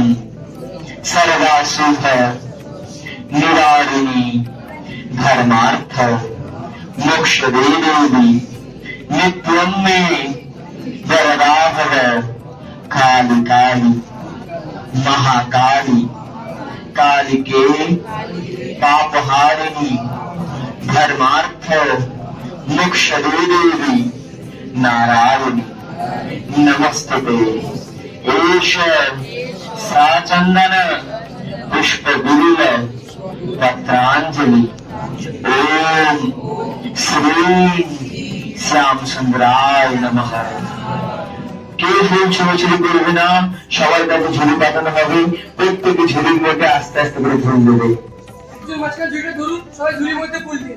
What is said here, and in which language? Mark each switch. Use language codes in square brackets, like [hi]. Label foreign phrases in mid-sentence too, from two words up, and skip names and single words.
[sa] सर्वासुभ निवारिणी धर्मार्थ मोक्ष देवी नित्यम में वरदाभव काली काली महाकाली कालिके पापहारिणी धर्मार्थ मोक्ष देवी नारायणी नमस्ते। एष साचंदन पुष्प विरुल पत्रांजलि। ओम श्री श्याम सुंदराय नमः। [bn] কে ফুল ছোড়াছুড়ি করবে না, সবার কাছে ঝুড়ি পাঠানো হবে, প্রত্যেকে ঝুড়ির মধ্যে আস্তে আস্তে করে ফুল দেবে। মাঝখানে ঝুড়িটা ধরুন, সবাই ঝুড়ির মধ্যে ফুল দিন।